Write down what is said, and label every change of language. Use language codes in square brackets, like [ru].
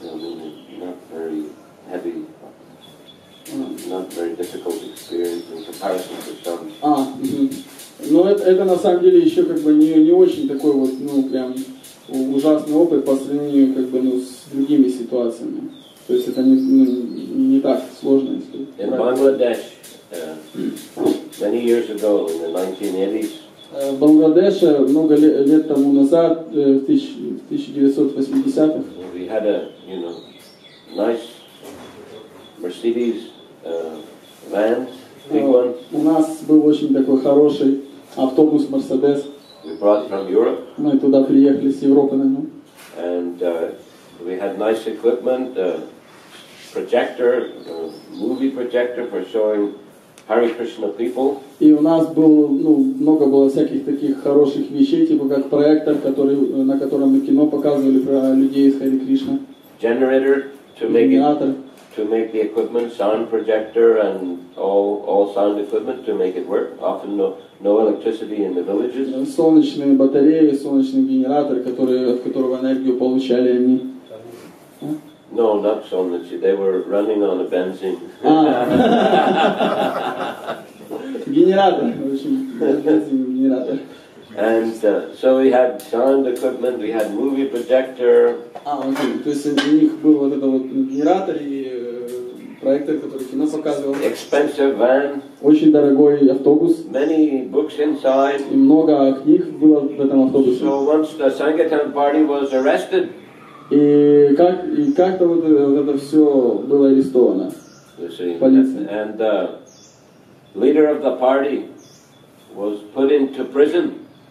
[en] I mean, not very heavy, not very difficult experience in comparison to some. [ru] Но это на самом деле еще как бы не очень такой вот, прям ужасный опыт по сравнению как бы с другими ситуациями. То есть это не так сложно. [en] In Bangladesh, many years ago, in the 1980s, [ru] в Бангладеше много лет тому назад, в 1980-х, [en] we had a nice Mercedes van, big one. [ru] У нас был очень такой хороший автобус Mercedes. [en] We brought from Europe. [ru] Мы туда приехали с Европы на нем. [en] And we had nice equipment, projector, movie projector for showing Hare Krishna people. [ru] И у нас много было всяких таких хороших вещей, типа как проектор, на котором мы кино показывали про людей из Харе Кришна. [en] Generator to make the equipment, sound projector and all sound equipment to make it work. Often no electricity in the villages. [ru] Солнечные батареи, солнечный генератор, от которого энергию получали они. [en] No, not solnitsi. They were running on a benzene. [ru] Генератор, в общем, генератор. [en] And so we had sound equipment, we had movie projector. [ru] То есть у них был вот этот вот генератор и проектор, который кино показывал. [en] Expensive van. [ru] Очень дорогой автобус. [en] Many books inside. [ru] И много книг было в этом автобусе. [en] So once the Sankirtan party was arrested. И как-то вот это все было арестовано. [ru] Полиция. [en] And the leader of the party was put into prison.